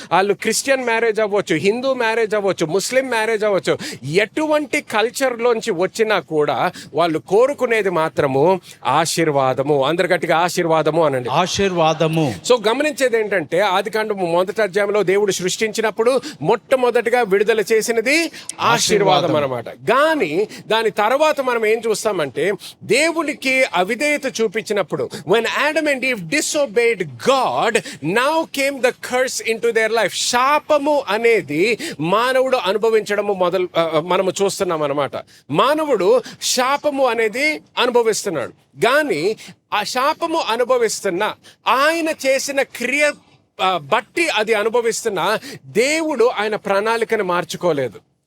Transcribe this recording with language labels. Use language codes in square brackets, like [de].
[te] వాళ్ళు Christian marriage అవ్వచ్చు, Hindu marriage అవ్వచ్చు, ముస్లిం మ్యారేజ్ అవ్వచ్చు, ఎటువంటి కల్చర్లోంచి వచ్చినా కూడా వాళ్ళు కోరుకునేది మాత్రము ఆశీర్వాదము. అందరు గట్టిగా ఆశీర్వాదము అనండి. ఆశీర్వాదము. సో గమనించేది ఏంటంటే ఆదికాండము 1వ అధ్యాయంలో దేవుడు సృష్టించినప్పుడు మొట్టమొదటిగా విడుదల చేసినది ఆశీర్వాదం అన్నమాట. కానీ దాని తర్వాత మనం ఏం చూస్తామంటే దేవునికి అవిధేయత చూపించినప్పుడు, [en] when Adam and Eve disobeyed God, now came the curse into their life. [te] శాపము అనేది మానవుడు అనుభవించడము మనము చూస్తున్నాం అన్నమాట. మానవుడు శాపము అనేది అనుభవిస్తున్నాడు. కానీ ఆ శాపము అనుభవిస్తున్న ఆయన చేసిన క్రియ బట్టి అది అనుభవిస్తున్న దేవుడు ఆయన ప్రణాళికను మార్చుకోలేదు.